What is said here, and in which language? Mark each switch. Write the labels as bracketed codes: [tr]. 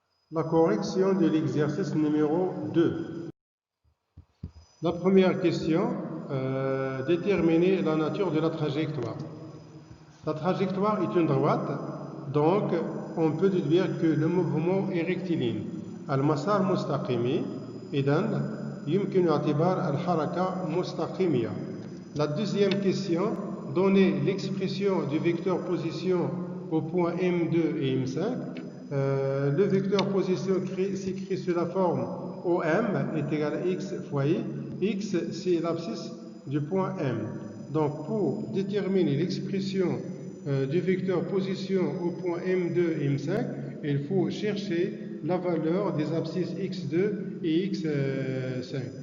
[fr] La correction de l'exercice numéro 2. La première question, déterminer la nature de la trajectoire. La trajectoire est une droite, donc on peut déduire que le mouvement est rectiligne. [ar] المسار مستقيمي، إذن يمكن اعتبار الحركة مستقيمية. [fr] La deuxième question, donner l'expression du vecteur position au point M2 et M5. Le vecteur position s'écrit sous la forme OM est égal à x fois i. X, c'est l'abscisse du point M. Donc, pour déterminer l'expression du vecteur position au point M2 et M5, il faut chercher la valeur des abscisses x2 et x5.